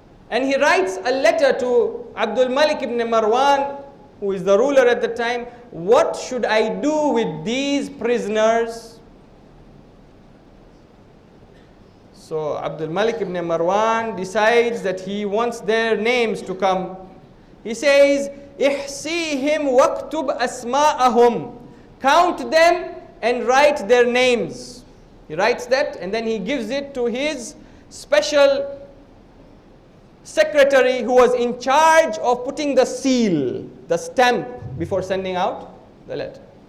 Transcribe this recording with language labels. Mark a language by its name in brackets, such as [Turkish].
[English] And he writes a letter to Abdul Malik ibn Marwan, who is the ruler at the time. What should I do with these prisoners? So Abdul Malik ibn Marwan decides that he wants their names to come. He says, [Arabic] احصيهم واكتب أسماءهم. [English] Count them and write their names. He writes that, and then he gives it to his special secretary who was in charge of putting the seal, the stamp, before sending out the letter.